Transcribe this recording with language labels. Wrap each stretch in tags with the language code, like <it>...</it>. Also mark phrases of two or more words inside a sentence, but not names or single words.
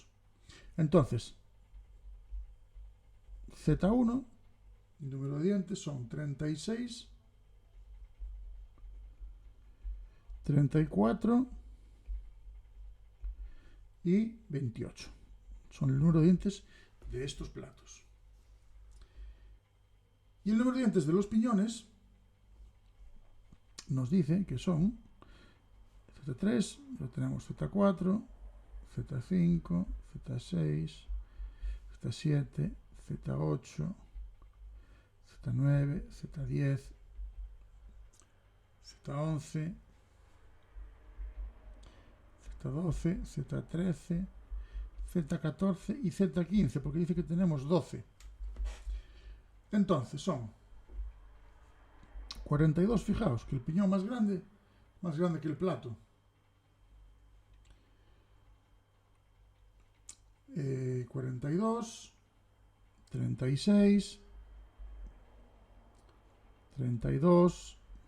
<es>Entonces, Z1, el número de dientes son 36, 34 y 28. Son el número de dientes de estos platos. Y el número de dientes de los piñones nos dice que son Z3, lo tenemos Z4, Z5, Z6, Z7, Z8, Z9, Z10, Z11, Z12, Z13, Z14 y Z15, porque dice que tenemos 12. Entonces son 42, fijaos, que el piñón más grande que el plato. 42, 36, 32,</es>